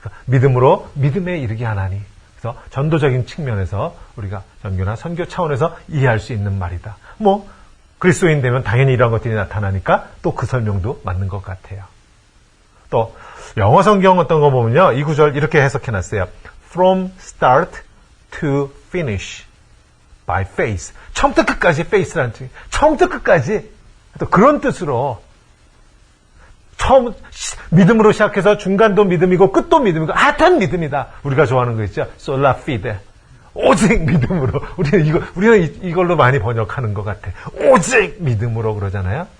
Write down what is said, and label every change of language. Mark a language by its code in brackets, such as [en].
[ko] 믿음으로 믿음에 이르게 하나니. 그래서 전도적인 측면에서 우리가 전교나 선교 차원에서 이해할 수 있는 말이다. 뭐 그리스도인 되면 당연히 이런 것들이 나타나니까 또 그 설명도 맞는 것 같아요. 또 영어 성경 어떤 거 보면요. 이 구절 이렇게 해석해놨어요. [en] From start to finish by faith. [ko] 처음부터 끝까지 faith라는 뜻. 처음부터 끝까지 또 그런 뜻으로 처음 믿음으로 시작해서 중간도 믿음이고 끝도 믿음이고 하여튼 믿음이다. 우리가 좋아하는 거 있죠. [la] sola fide. [ko] 오직 믿음으로. 우리는 이걸로 많이 번역하는 것 같아. 오직 믿음으로 그러잖아요.